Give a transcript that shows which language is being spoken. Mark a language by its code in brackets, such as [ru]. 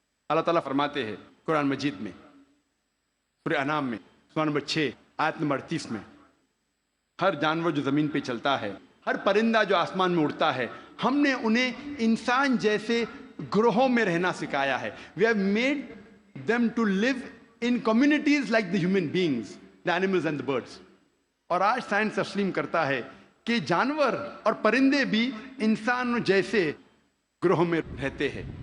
[ur] اللہ تعالیٰ فرماتے ہیں قرآن مجید میں سورہ انعام میں سورہ نمبر 6 آیت نمبر 38 میں، ہر جانور جو زمین پہ چلتا ہے، ہر پرندہ جو آسمان میں اڑتا ہے، ہم نے انہیں انسان جیسے گروہوں میں رہنا سکھایا ہے. [en] We have made them to live in communities like the human beings, the animals and the birds. [ur] اور آج سائنس تسلیم کرتا ہے کہ جانور اور پرندے بھی انسانوں جیسے گروہوں میں رہتے ہیں.